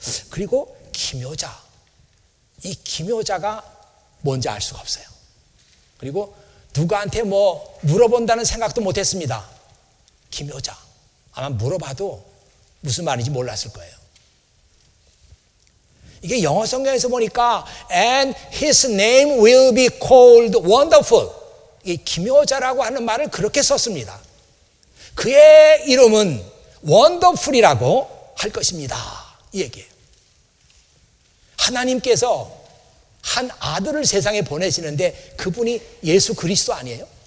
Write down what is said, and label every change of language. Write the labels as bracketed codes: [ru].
[ko] 그리고 기묘자, 이 기묘자가 뭔지 알 수가 없어요. 그리고 누구한테 뭐 물어본다는 생각도 못했습니다. 기묘자, 아마 물어봐도 무슨 말인지 몰랐을 거예요. 이게 영어 성경에서 보니까 [en] and his name will be called wonderful. [ko] 이 기묘자라고 하는 말을 그렇게 썼습니다. 그의 이름은 wonderful이라고 할 것입니다. 이 얘기예요. 하나님께서 한 아들을 세상에 보내시는데 그분이 예수 그리스도 아니에요?